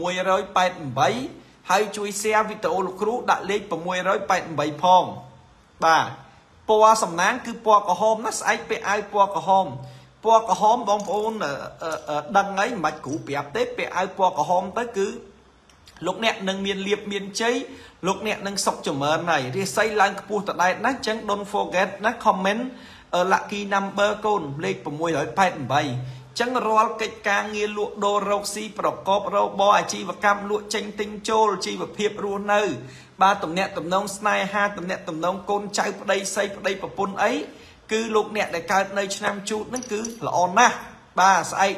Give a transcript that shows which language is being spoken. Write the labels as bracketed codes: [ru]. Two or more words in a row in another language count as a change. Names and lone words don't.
[km] 688 ហើយជួយ share វីដេអូលោកគ្រូដាក់លេខ688ផងបាទពណ៌សំណាងគឺពណ៌ក្រហមណាស្អែកពាក់អាវពណ៌ក្រហមបងប្អូនដឹងហើយមិនបាច់គ្រូប្រាប់ទេពាក់អាវពណ៌ក្រហមទៅគឺលោកអ្នកនឹងមានលៀបមានជ័យលោកអ្នកនឹងសុខចម្រើនហើយរាសីឡើងខ្ពស់តដែតណាស់អញ្ចឹង [en] don't forget [km] ណា [en] comment lucky number [km] កូនលេខ 688ចឹងរាល់កិច្ចការងារលក់ដូររកស៊ីប្រកបរបរអាជីវកម្មលក់ចេញទិញចូលជីវភាពរស់នៅបាទតំណាក់ តំណងស្នេហាតំណាក់តំណងកូនចៅប្តីស្រីប្តីប្រពន្ធអីគឺលោកអ្នកដែលកើតនៅឆ្នាំជូតហ្នឹងគឺល្អណាស់បាទស្អែក